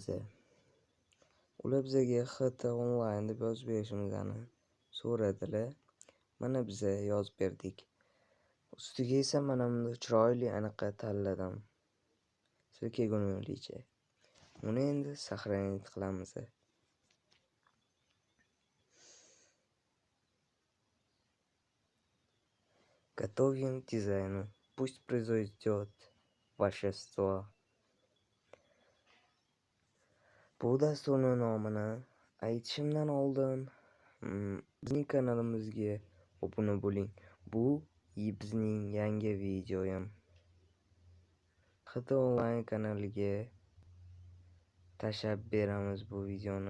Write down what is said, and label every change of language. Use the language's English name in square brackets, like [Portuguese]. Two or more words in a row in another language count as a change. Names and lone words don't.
[Uzbek] Ular bizga HT Online deb yozib berishimizni so'radilar. Mana biz yozib berdik. Ustiga esa mana bunday chiroyli aniq tanladim. Sizga kelgunlicha. Uni endi сохранить qilamiz. [Russian] Готовим дизайну. Пусть произойдет волшебство. [Uzbek] Bu dasturning nomini aytishimdan oldin bizning kanalimizga obuna bo'ling. Bu bizning yangi videoyim. HT Online kanaliga tashlab beramiz bu videoni.